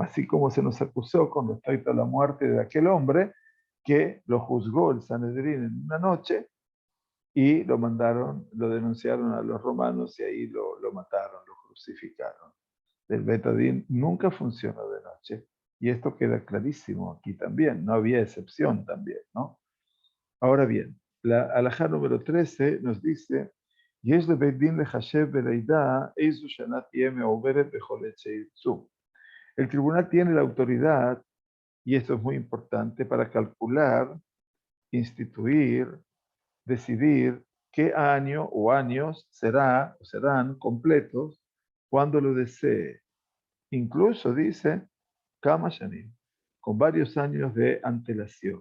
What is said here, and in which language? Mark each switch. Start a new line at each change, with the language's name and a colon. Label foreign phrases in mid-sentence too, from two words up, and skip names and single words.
Spanish: Así como se nos acusó con respecto a la muerte de aquel hombre, que lo juzgó el Sanedrín en una noche y lo mandaron, lo denunciaron a los romanos y ahí lo mataron, lo crucificaron. El Betadín nunca funcionó de noche y esto queda clarísimo aquí también, no había excepción también, ¿no? Ahora bien, la alajá número 13 nos dice,
Hebrew: "Yesh לבית דין לחשב בלידה איזו שנה תהיה מעוברת בכל עת שירצו".
Spanish: El tribunal tiene la autoridad, y esto es muy importante, para calcular, instituir, decidir qué año o años será o serán completos cuando lo desee. Incluso dice,
Hebrew: כמה שנים,
Spanish: con varios años de antelación.